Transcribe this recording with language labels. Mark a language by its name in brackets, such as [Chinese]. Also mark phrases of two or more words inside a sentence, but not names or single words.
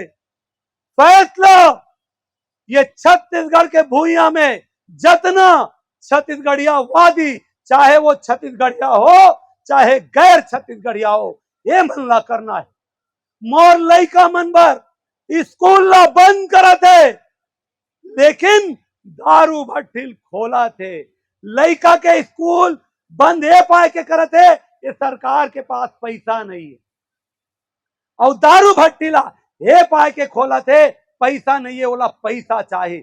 [Chhattisgarhi] फैसला ये छत्तीसगढ़ के भूइया में जितना छत्तीसगढ़िया वादी, चाहे वो छत्तीसगढ़िया हो चाहे गैर छत्तीसगढ़िया हो, ये मन ला करना है। मोर लइका मन बर स्कूल ला बंद करा थे, लेकिन दारू भट्टी खोला थे। लइका के स्कूल बंद है पाए के करते, ये सरकार के पास पैसा नहीं है। और दारू भट्टी ला हे पाए के खोला थे, पैसा नहीं है, बोला पैसा चाहिए।